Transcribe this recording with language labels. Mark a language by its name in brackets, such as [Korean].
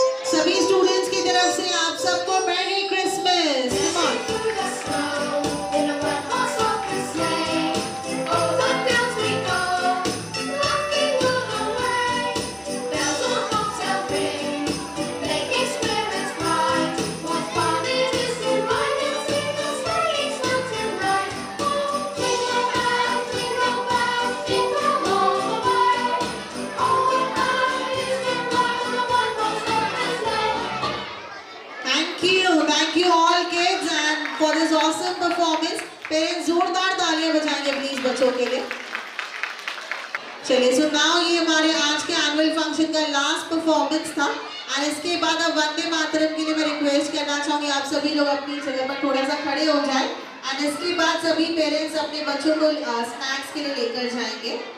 [Hindi] सभी स्टूडेंट्स की तरफ से आप सबको merry Christmas. [English] Come on. Through the snow in a one-horse open sleigh, over the fields we go, laughing all the way. Bells on bobtail ring, making spirits bright. What fun it is to ride and sing a sleighing song tonight! Oh, jingle bells, jingle all the way. Oh, what fun it is to ride in a one-horse open sleigh! Thank you all kids and for this awesome performance. [Hindi] Parents जोरदार तालियां बजाएंगे please बच्चों के लिए। चलिए, [English] so now [Hindi] ये हमारे आज के एनुअल फंक्शन का लास्ट परफॉर्मेंस था, और इसके बाद अब वंदे मातरम के लिए मैं रिक्वेस्ट करना चाहूँगी आप सभी लोग अपनी जगह पर थोड़ा सा खड़े हो जाएं, और इसके बाद सभी पेरेंट्स अपने बच्चों को स्नैक्स के लिए लेकर जाएंगे।